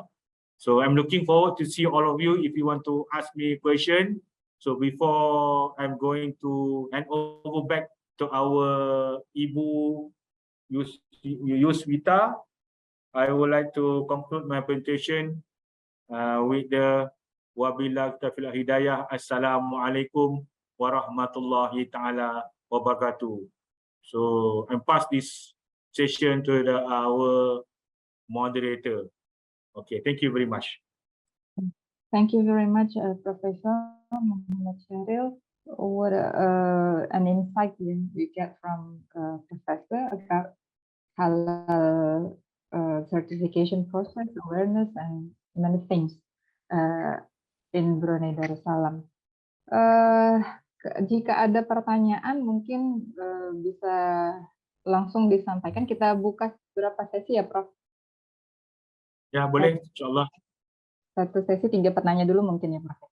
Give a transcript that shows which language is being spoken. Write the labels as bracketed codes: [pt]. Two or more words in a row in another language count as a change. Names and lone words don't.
[en] So I'm looking forward to see all of you if you want to ask me a question. So before I'm going to hand over back to our Ibu Yuswita, I would like to conclude my presentation with the [ar] وبالله التوفيق والهداية. السلام عليكم ورحمة الله تعالى وبركاته. [en] So I'm pass this session to our moderator. Okay, thank you very much. Thank you very much, Professor Muhammad Syahril. What an insight we get from Professor about halal certification process, awareness, and many things in Brunei Darussalam. [id] Jika ada pertanyaan mungkin bisa langsung disampaikan. Kita buka berapa sesi ya, Prof? Ya, boleh, [ar] إن شاء الله. [id] Satu sesi 3 pertanyaan dulu mungkin ya, Prof.